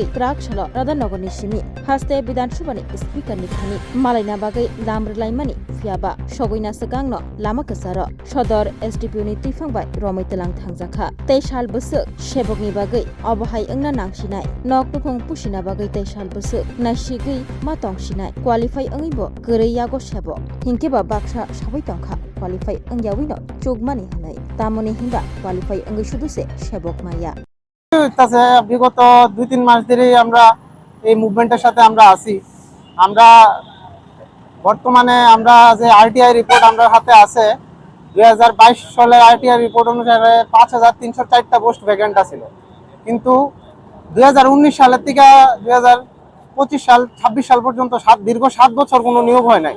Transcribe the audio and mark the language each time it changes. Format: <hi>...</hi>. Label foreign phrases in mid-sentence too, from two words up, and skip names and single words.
<trp>krak salo radanogorni simi haste bidan subani speaker ni khani malaina bagai lamrlaimani fiaba sogoina sagangno lama kasaro sodor SDP ni tifangbai romai telang thangjaka tei sal busuk sebogni bagai obohai engna nangsinai nok nukhong pusina bagai tei sal busuk nasigui ma tongsinai qualify angibo korei yago sebo hingkeba baksa sabai tongkha qualify angyawino chugmani hanai tamoni hinga qualify angai suduse sebok maya</trp> <bn>তাছে বিগত 2-3 মাস ধরেই আমরা এই মুভমেন্টের সাথে আমরা আছি। আমরা বর্তমানে আমরা যে</bn> <en>RTI report</en> <bn>আমরা হাতে আছে 2022 সালের</bn> <en>RTI report</en> <bn>অনুসারে 5304টা পোস্ট ভ্যাকেন্ট ছিল, কিন্তু 2019 সালের থেকে 2025 সাল 26 সাল পর্যন্ত দীর্ঘ 7 বছর কোনো নিয়োগ হয় নাই।</bn>